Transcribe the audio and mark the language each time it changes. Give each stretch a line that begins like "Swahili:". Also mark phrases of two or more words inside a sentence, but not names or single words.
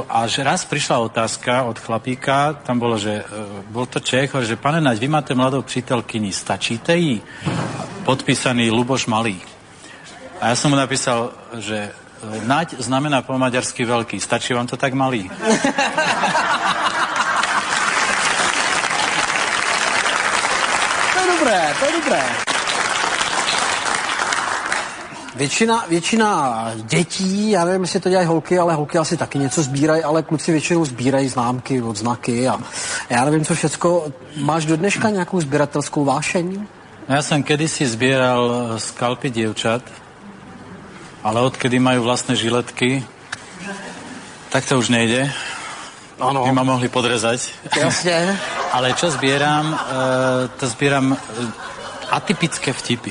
Slovak: Až raz prišla otázka od chlapíka, tam bolo, že bol to Čech, že
Czech: pane Naď, vy máte mladou přítelkyni, stačíte jí?
Slovak: Podpísaný Luboš Malý. A ja som mu napísal, že Naď znamená po maďarsky veľký. Stačí vám to tak malý? dobré.
Czech: Většina dětí, já nevím, jestli to dělají holky, ale holky asi taky něco sbírají, ale kluci většinou sbírají známky, odznaky a já nevím, co všecko. Máš do dneška nějakou sběratelskou vášeň?
Slovak: Ja som kedysi zbieral skalpy dievčat, ale odkedy majú vlastné žiletky, tak to už nejde.
Czech: Ano.
Slovak: By ma mohli podrezať. Jasne. Ale čo zbieram, to zbieram atypické vtipy.